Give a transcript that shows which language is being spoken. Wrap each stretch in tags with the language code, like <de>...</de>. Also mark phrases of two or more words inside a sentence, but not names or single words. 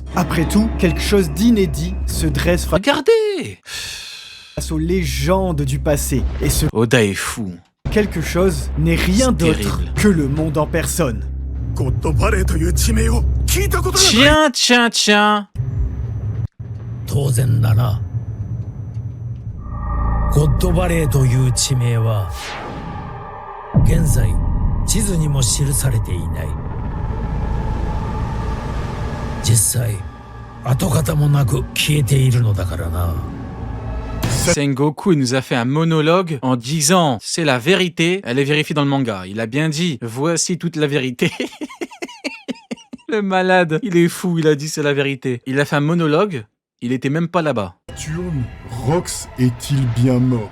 <fr>Après tout, quelque chose d'inédit se dresse Regardez. face aux légendes du passé. Et ce Oda est fou. quelque chose n'est rien C'est d'autre terrible. que le monde en personne. Tiens, tiens, tiens.</fr> <ja>当然だな。ゴッドバレーという地名は現在地図にも記されていない。実際跡形もなく消えているのだからな。</ja> <fr>Sengoku nous a fait un monologue en disant c'est la vérité, elle est vérifiée dans le manga. Il a bien dit voici toute la vérité. Le malade, il est fou, il a dit c'est la vérité. Il a fait un monologue, il était même pas là-bas. Saturne, Rox est-il bien mort?</fr>